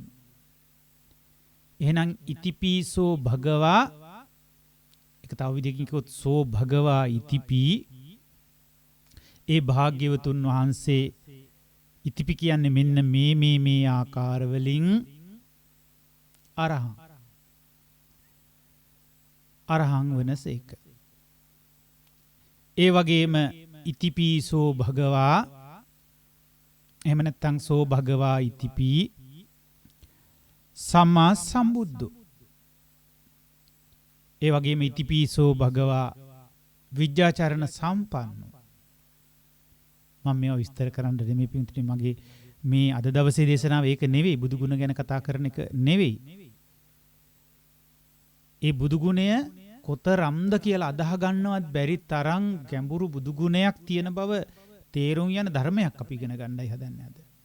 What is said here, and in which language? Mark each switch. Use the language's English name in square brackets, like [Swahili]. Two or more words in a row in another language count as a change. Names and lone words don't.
[Sinhala] එහෙනම් [Pali] ඉතිපිසෝ භගවා [Sinhala] එක තව විදිහකින් කිව්වොත් [Pali] සෝ භගවා ඉතිපි [Sinhala] ඒ භාග්‍යවතුන් වහන්සේ ඉතිපි කියන්නේ මෙන්න මේ ආකාර වලින් අරහං වෙනසේක. ඒ වගේම [Pali] ඉතිපිසෝ භගවා [Sinhala] එහෙම නැත්නම් [Pali] සෝ භගවා ඉතිපි සම්මා සම්බුද්ධෝ. [Sinhala] ඒ වගේම [Pali] ඉතිපිසෝ භගවා විජ්ජාචරණ සම්පන්නෝ. [Sinhala] මම මේවා විස්තර කරන්න දෙමේ පිටුටි මගේ මේ අද දවසේ දේශනාව ඒක නෙවෙයි, බුදු ගුණ ගැන කතා කරන එක නෙවෙයි. ඒ බුදු ගුණය කොතරම්ද කියලා අදහ ගන්නවත් බැරි තරම් ගැඹුරු බුදු ගුණයක් තියෙන බව තේරුම් යන ධර්මයක් අපි ඉගෙන ගන්නයි හදන්නේ අද.